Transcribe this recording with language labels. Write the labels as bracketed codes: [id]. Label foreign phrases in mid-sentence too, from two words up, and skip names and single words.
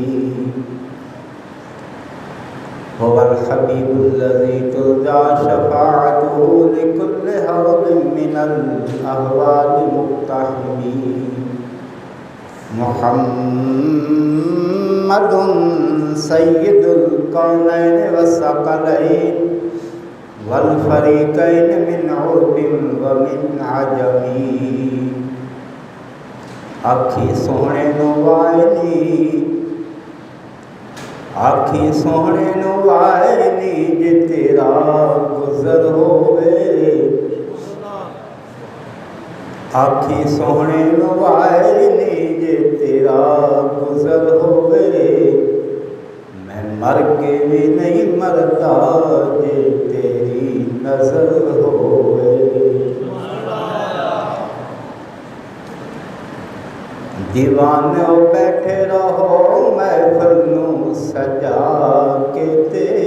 [ar] هو الحبيب الذي ترجى شفاعته لكل هول من الأهوال مقتحم. محمد سيد الكونين والثقلين والفريقين من عرب ومن عجم. [pa] آکھی سونے نو آئے نی جے تیرا گزر ہوئے. آکھی سونے نو آئے نی جے تیرا گزر ہوئے. میں مر کے بھی نہیں مرتا جے تیری نظر ہوئے. دیوانوں بیٹھے رہو محفل نو سجا کے تے.